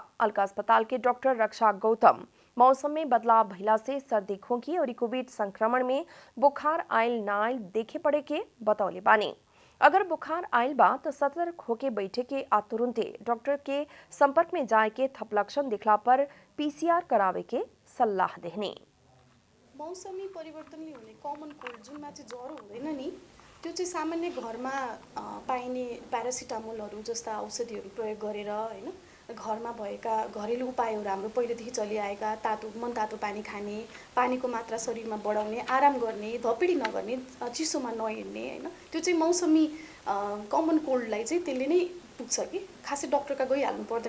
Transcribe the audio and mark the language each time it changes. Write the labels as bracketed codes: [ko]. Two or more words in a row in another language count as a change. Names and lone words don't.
[bho] अलका अस्पताल के डॉक्टर रक्षा गौतम मौसम में बदलाव भइला से सर्दी खोखी और कोविड संक्रमण में बुखार आयल ना आयल देखे पड़े के बतौले बानी। अगर बुखार आयल बा तो सतर्क होके बैठे के आ तुरंते डॉक्टर के संपर्क में जाए के थप लक्षण दिखला पर पीसीआर करावे के सल्लाह देहने। [ne] मौसमी परिवर्तनले हुने [en] common cold [ne] जुनमा चाहिँ ज्वरो हुँदैन नि, त्यो चाहिँ सामान्य घरमा पाइने प्यारासिटामोलहरू जस्ता औषधिहरू प्रयोग गरेर हैन घरमा भएका घरेलु उपायहरू हाम्रो पहिलेदेखि चलिआएका मनतातो पानी खाने, पानीको मात्रा शरीरमा बढाउने, आराम गर्ने, धपिडी नगर्ने, चिसोमा नहिँड्ने हैन त्यो चाहिँ मौसमी कमन कोल्डलाई चाहिँ त्यसले नै पुग्छ कि खासै डक्टरका गइहाल्नु पर्दैन।